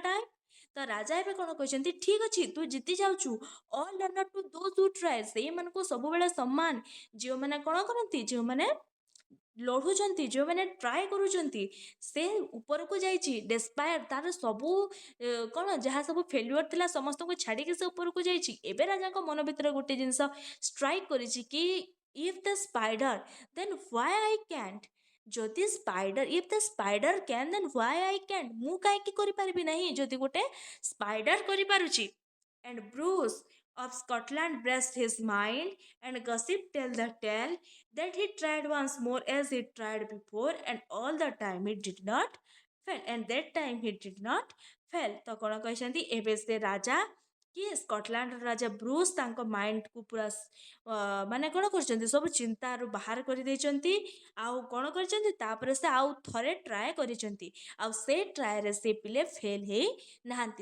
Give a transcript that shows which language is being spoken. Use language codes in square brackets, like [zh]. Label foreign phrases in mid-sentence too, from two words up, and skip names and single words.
[or] ଆଇ ତ ରାଜା ଏବେ କ'ଣ କହିଛନ୍ତି ଠିକ୍ ଅଛି ତୁ ଜିତି ଯାଉଛୁ [en] all honour to those who try [or] ସେଇମାନଙ୍କୁ ସବୁବେଳେ ସମ୍ମାନ ଯେଉଁମାନେ କ'ଣ କରନ୍ତି ଯେଉଁମାନେ ଲଢ଼ୁଛନ୍ତି ଯେଉଁମାନେ ଟ୍ରାଏ କରୁଛନ୍ତି ସେ ଉପରକୁ ଯାଇଛି ଡେସ୍ପାୟାର ତାର ସବୁ କ'ଣ ଯାହା ସବୁ ଫେଲୁଅର ଥିଲା ସମସ୍ତଙ୍କୁ ଛାଡ଼ିକି ସେ ଉପରକୁ ଯାଇଛି ଏବେ ରାଜାଙ୍କ ମନ ଭିତରେ ଗୋଟେ ଜିନିଷ ଷ୍ଟ୍ରାଇକ୍ କରିଛି କି [en] If the spider, then why I can't? [or] ଯଦି ସ୍ପାଇଡର, [en] if the spider can, then why I can't? [or] ମୁଁ କାହିଁକି କରିପାରିବି ନାହିଁ ଯଦି ଗୋଟେ ସ୍ପାଇଡର କରିପାରୁଛି? [en] And Bruce of Scotland braced his mind, and gossip tell the tale that he tried once more as he tried before, and all the time he did not fail. And that time he did not fail. [or] ତ କ'ଣ କହିଛନ୍ତି? ଏବେ ସେ ରାଜା କିଏ? ସ୍କଟଲାଣ୍ଡର ରାଜା ବ୍ରୁସ୍ ତାଙ୍କ ମାଇଣ୍ଡକୁ ପୁରା ମାନେ କ'ଣ କରିଛନ୍ତି? ସବୁ ଚିନ୍ତାରୁ ବାହାର କରିଦେଇଛନ୍ତି। ଆଉ କ'ଣ କରିଛନ୍ତି? ତାପରେ ସେ ଆଉ ଥରେ ଟ୍ରାଏ କରିଛନ୍ତି। ଆଉ ସେ ଟ୍ରାଏରେ ସେ ପିଲେ ଫେଲ୍ ହେଇ ନାହାନ୍ତି।